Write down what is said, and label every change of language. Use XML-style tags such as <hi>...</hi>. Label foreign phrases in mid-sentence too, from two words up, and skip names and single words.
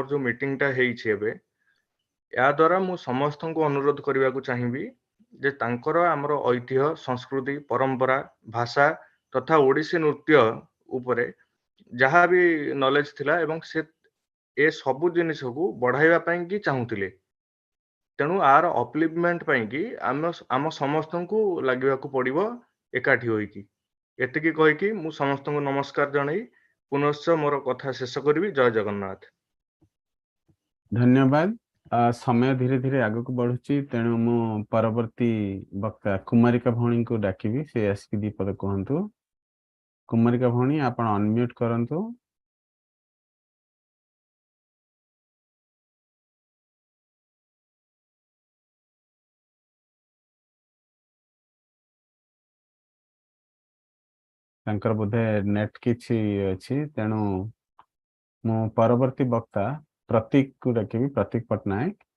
<or>ଯୋଉ ମିଟିଂଟା ହେଇଛି ଏବେ ଏହା ଦ୍ୱାରା ମୁଁ ସମସ୍ତଙ୍କୁ ଅନୁରୋଧ କରିବାକୁ ଚାହିଁବି ଯେ ତାଙ୍କର ଆମର ଐତିହ୍ୟ ସଂସ୍କୃତି ପରମ୍ପରା ଭାଷା ତଥା ଓଡ଼ିଶୀ ନୃତ୍ୟ ଉପରେ ଯାହା ବି ନଲେଜ ଥିଲା ଏବଂ ସେ ଏ ସବୁ ଜିନିଷକୁ ବଢ଼ାଇବା ପାଇଁ କି ଚାହୁଁଥିଲେ ତେଣୁ ଆର ଅପଲିପମେଣ୍ଟ ପାଇଁ କି ଆମ ସମସ୍ତଙ୍କୁ ଲାଗିବାକୁ ପଡ଼ିବ ଏକାଠି ହୋଇକି ଏତିକି କହିକି ମୁଁ ସମସ୍ତଙ୍କୁ ନମସ୍କାର ଜଣାଇ ପୁନଶ୍ଚ ମୋର କଥା ଶେଷ କରିବି ଜୟ ଜଗନ୍ନାଥ ଧନ୍ୟବାଦ ସମୟ ଧୀରେ ଧୀରେ ଆଗକୁ ବଢୁଛି ତେଣୁ ମୁଁ ପରବର୍ତ୍ତୀ ବକ୍ତା କୁମାରିକା ଭଉଣୀଙ୍କୁ ଡାକିବି ସେ ଆସିକି ଦି ପଦ କୁହନ୍ତୁ କୁମାରିକା ଭଉଣୀ ଆପଣ ଅନମ୍ୟୁଟ କରନ୍ତୁ ତାଙ୍କର ବୋଧେ ନେଟ୍ କିଛି ଅଛି ତେଣୁ ମୁଁ ପରବର୍ତ୍ତୀ ବକ୍ତା ପ୍ରତୀକକୁ ଡାକିବି ପ୍ରତୀକ ପଟ୍ଟନାୟକ</or>